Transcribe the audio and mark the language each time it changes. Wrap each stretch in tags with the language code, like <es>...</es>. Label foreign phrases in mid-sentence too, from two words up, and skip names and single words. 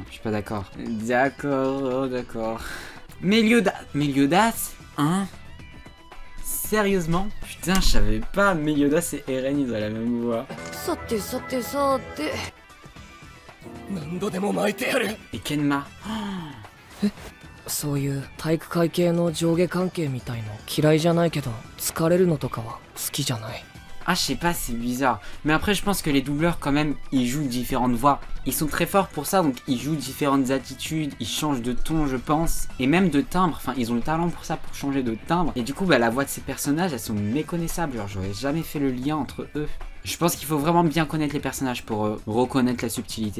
<fr>Je suis pas d'accord. D'accord, d'accord. Meliodas? Hein? Sérieusement? Putain, je savais pas. Meliodas et Eren, ils ont la même voix. Et Kenma?</fr> <ja>そういう体育会系の上下関係みたいの嫌いじゃないけど疲れるのとかは好きじゃない。</ja> <fr>Ah, je sais pas, c'est bizarre. Mais après, je pense que les doubleurs, quand même, ils jouent différentes voix. Ils sont très forts pour ça, donc ils jouent différentes attitudes, ils changent de ton, je pense. Et même de timbre, enfin, ils ont le talent pour ça, pour changer de timbre. Et du coup, bah, la voix de ces personnages, elles sont méconnaissables. Genre, j'aurais jamais fait le lien entre eux. Je pense qu'il faut vraiment bien connaître les personnages pour reconnaître la subtilité.</fr>